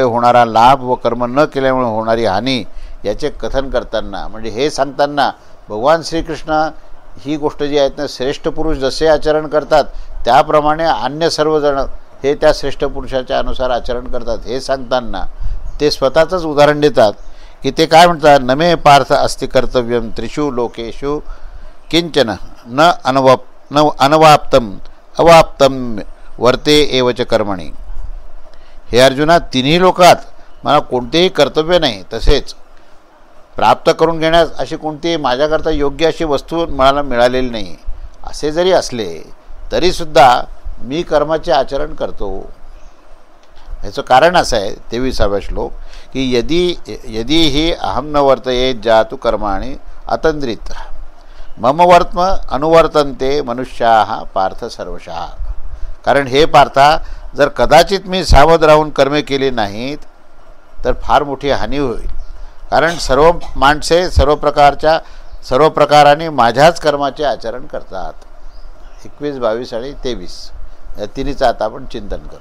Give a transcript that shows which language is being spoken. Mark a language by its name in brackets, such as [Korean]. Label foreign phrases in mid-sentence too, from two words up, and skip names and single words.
[Marathi] होणारा लाभ व कर्म न केल्यामुळे होणारी हानी याचे कथन करताना, म्हणजे हे सांगताना भगवान श्रीकृष्ण ही गोष्ट जी आहेत ना, श्रेष्ठ पुरुष जसे आचरण करतात त्याप्रमाणे अन्य सर्वजण हे त्या श्रेष्ठ पुरुषाच्या अनुसार आचरण करतात हे सांगताना ते स्वतःचंच उदाहरण देतात की ते काय म्हणतात, [Sanskrit] नमे पार्थ अस्ति कर्तव्यम त्रिषु लोकेषु किंचन न अनवाप्तम अवाप्तम वर्ते एवच कर्मणी. [Marathi] हे अर्जुना, तिन्ही लोकात मला कोणतेही कर्तव्य नाही, तसेच प्राप्त करून घेण्यास अशी कोणती माझ्याकरता योग्य अशी वस्तू मला मिळालेली नाही. असे जरी असले तरीसुद्धा मी कर्माचे आचरण करतो. याचं कारण असं आहे 23वा श्लोक, की [Sanskrit] यदी ही अहम न वर्तयेत जातु कर्माणि अतंद्रित मम वर्त्म अनुवर्तन्ते मनुष्याः पार्थ सर्वशः. [Marathi] कारण हे पार्था, जर कदाचित मी सावध राहून कर्मे केली नाहीत तर फार मोठी हानी होईल. कारण सर्व माणसे सर्व प्रकाराने माझ्याच कर्माचे आचरण करतात. 21, 22 आणि 23 या तिन्हीचं आता आपण चिंतन करू.